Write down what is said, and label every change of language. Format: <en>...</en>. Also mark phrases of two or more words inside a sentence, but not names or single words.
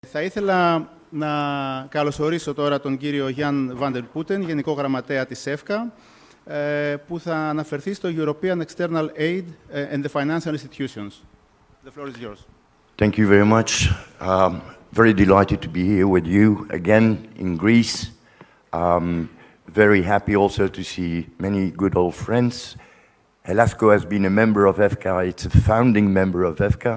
<el>Θα ήθελα να καλωσορίσω τώρα τον κύριο Γιάν Βάντερ Putten, Γενικό Γραμματέα της ΕΦΚΑ, που θα αναφερθεί στο</el> <en>European External Aid and the Financial Institutions. The floor is yours. Thank you very much. Very delighted to be here with you again in Greece. Very happy also to see many good old friends. Helasco has been a member of EFCA. It's a founding member of EFCA.</en>